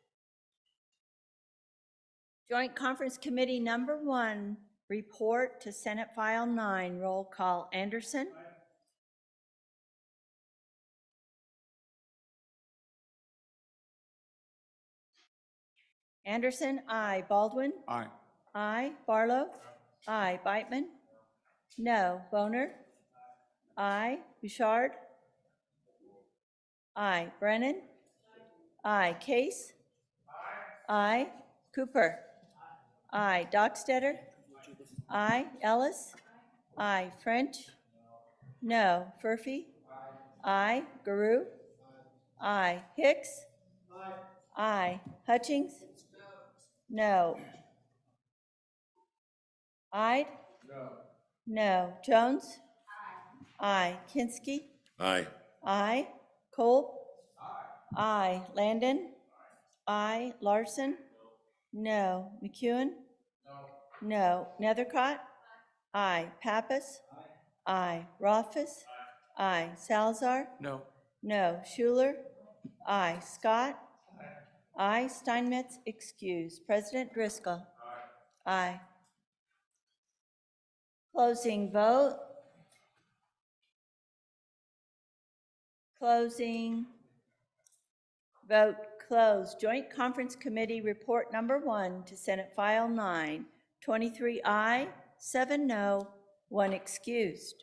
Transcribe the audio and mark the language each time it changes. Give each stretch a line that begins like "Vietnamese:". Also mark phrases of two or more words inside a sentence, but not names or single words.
English: Joint Conference Committee Number 1, report to Senate File 9. Roll call. Anderson? Anderson, aye. Baldwin? Aye. Aye. Barlow? Aye. Beitman? No. Boner? Aye. Bouchard? Aye. Brennan? Aye. Case? Aye. Cooper? Aye. Dockstetter? Aye. Ellis? Aye. French? No. Furphy? Aye. Garou? Aye. Hicks? Aye. Hutchings? No. Ide? No. Jones? Aye. Kinski? Aye. Aye. Kolb? Aye. Landon? Aye. Larson? No. McEwen? No. Nethercott? Aye. Pappas? Aye. Rothfuss? Aye. Salazar? No. No. Schuler? Aye. Scott? Aye. Steinmetz excused. President Driscoll? Aye. Closing vote. Closing. Vote closed. Joint Conference Committee Report Number 1 to Senate File 9. 23 aye, 7 no, 1 excused.